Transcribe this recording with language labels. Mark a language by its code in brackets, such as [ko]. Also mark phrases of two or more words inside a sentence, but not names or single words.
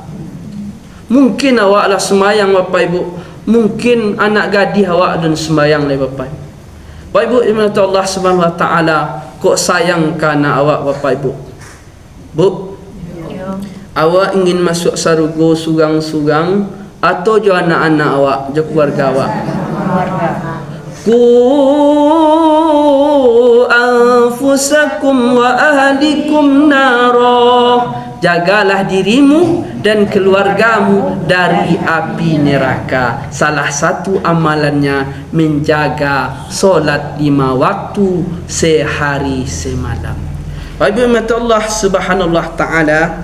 [min] Mungkin awak lah sembayang Bapak Ibu, mungkin anak gadis awak dan sembayang lah Bapak Ibu. Bapak Ibu dimana [ar] الله سبحانه وتعالى, [min] kok sayang kana awak Bapak Ibu. Bu, awak ingin masuk sarugo sugang-sugang atau jo anak-anak awak, jo keluarga awak? [ar] قوا أنفسكم وأهليكم نارا. [id] Jagalah dirimu dan keluargamu dari api neraka. Salah satu amalannya menjaga solat 5 waktu sehari semalam. Baik [ar] الله سبحانه وتعالى.